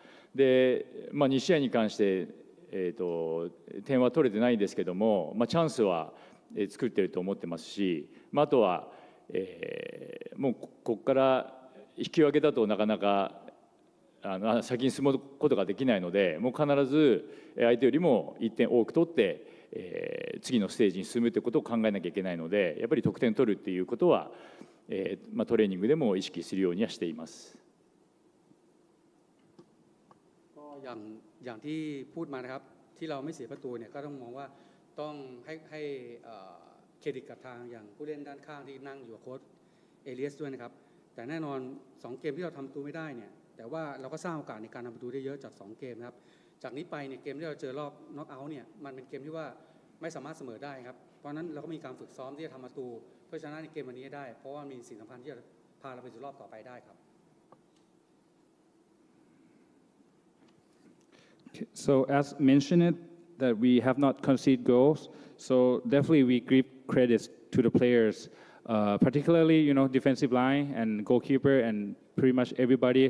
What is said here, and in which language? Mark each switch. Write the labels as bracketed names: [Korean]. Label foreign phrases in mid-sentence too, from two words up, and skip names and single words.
[Japanese] で、2試合に関して、点は取れてないんですけども、チャンスは作っていると思ってますし、あとは、もうここから引き分けだとなかなか先に進むことができないのでもう必ず相手よりも1点多く取って、次のステージに進むということを考えなきゃいけないのでやっぱり得点取るっていうことは、トレーニングでも意識するようにはしています。 [Thai] อย่างที่พูดมานะครับที่เราไม่เสียประตูเนี่ยก็ต้องมองว่าต้องให้เครดิตกับทางอย่างผู้เล่นด้านข้างที่นั่งอยู่กับโค้ชเอเลียสด้วยนะครับแต่แน่นอน2เกมที่เราทำประตูไม่ได้เนี่ยแต่ว่าเราก็สร้างโอกาสในการทำประตูได้เยอะจาก2เกมนะครับจากนี้ไปเนี่ยเกมที่เราเจอรอบน็อกเอาท์เนี่ยมันเป็นเกมที่ว่าไม่สามารถเสมอได้ครับเพราะนั้นเราก็มีการฝึกซ้อมที่จะทำประตูเพื่อชนะในเกมวันนี้ได้เพราะว่ามีสิ่งสำคัญที่จะพาเราไปสู่รอบต่อไปได้ครับ [English] So as mentioned that we have not conceded goals, so definitely we give credits to the players, particularly defensive line and goalkeeper and pretty much everybody.